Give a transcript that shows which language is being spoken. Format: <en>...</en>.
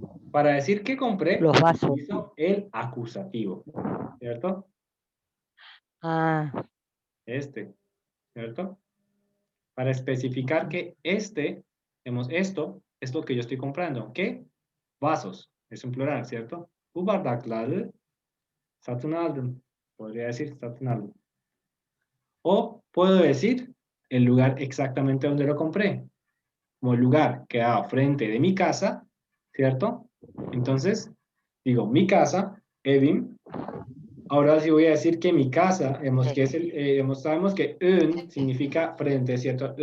<es>Para decir que compré, Los vasos. utilizo el acusativo, ¿cierto? Ah, ¿Cierto? Para especificar que esto es lo que yo estoy comprando. ¿Qué? Vasos. Es un plural, ¿cierto?</es> <tr>Bu bardakları satın aldım.</tr> <es>Podría decir</es> <tr>satın aldım.</tr> <es>O puedo decir el lugar exactamente donde lo compré. Como el lugar quedaba frente de mi casa, ¿cierto? Entonces, digo, mi casa, Evim. Ahora sí voy a decir que mi casa, que es sabemos que ön significa frente, ¿cierto?</es>